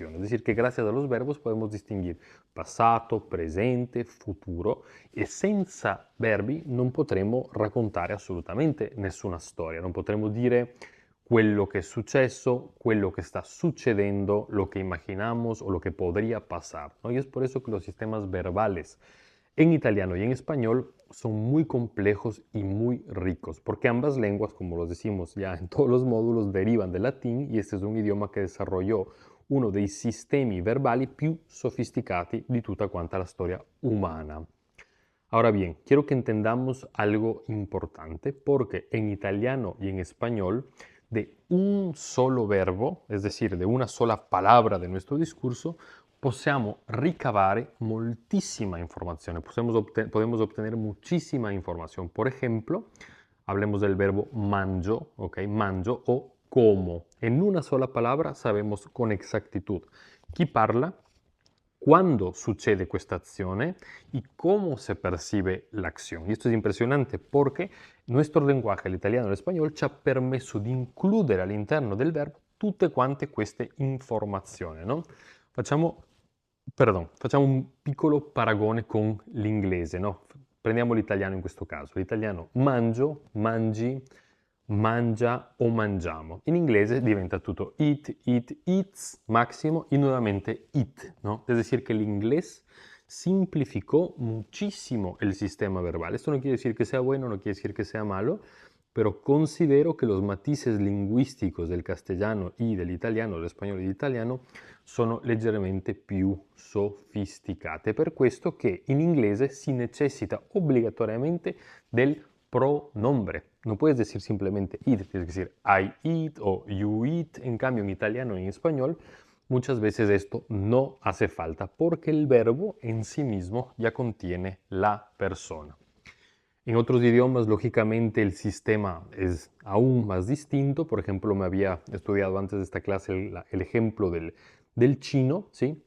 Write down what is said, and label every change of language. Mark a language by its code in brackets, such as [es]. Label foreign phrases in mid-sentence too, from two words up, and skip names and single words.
[es] Es decir, que gracias a los verbos podemos [it] distinguere passato, presente, futuro e senza verbi non potremo raccontare assolutamente nessuna storia, non potremo dire quello che è successo, quello [es] que está sucediendo, lo que imaginamos o lo que podría pasar, ¿no? Y es por eso que los sistemas verbales en italiano y en español son muy complejos y muy ricos, porque ambas lenguas, como los decimos ya en todos los módulos, derivan del latín y este es un idioma que desarrolló [it] uno dei sistemi verbali più sofisticati di tutta quanta la storia umana. [es] Ahora bien, quiero que entendamos algo importante porque en italiano y en español de un solo verbo, es decir, de una sola palabra de nuestro discurso, [it] possiamo ricavare moltísima informazione, [es] podemos obtener muchísima información. Por ejemplo, hablemos del verbo mangio, ¿ok? Mangio o como. En una sola palabra sabemos con exactitud [it] chi parla, [es] cuándo sucede [it] questa azione [es] y cómo se percibe la acción. Y esto es impresionante porque nuestro lenguaje, el italiano y el español, [it] ci ha permesso di includere all'interno del verbo tutte quante queste informazioni, no? Facciamo un piccolo paragone con l'inglese, no? Prendiamo l'italiano in questo caso. L'italiano mangio, mangi, mangia o mangiamo. In inglese diventa tutto [en] eat, eat, eats, [es] máximo y nuevamente eat, ¿no? Es decir, que el inglés simplificó muchísimo el sistema verbal. Esto no quiere decir que sea bueno, no quiere decir que sea malo, pero considero que los matices lingüísticos del castellano y del italiano, [it] del spagnolo e dell'italiano, sono leggermente più sofisticate. [es] Per questo che in inglese si necessita obbligatoriamente del pronombre. No puedes decir simplemente eat, tienes que decir [en] I eat [es] o [en] you eat. [es] En cambio, en italiano y en español, muchas veces esto no hace falta porque el verbo en sí mismo ya contiene la persona. En otros idiomas, lógicamente, el sistema es aún más distinto. Por ejemplo, me había estudiado antes de esta clase el ejemplo del chino, ¿sí?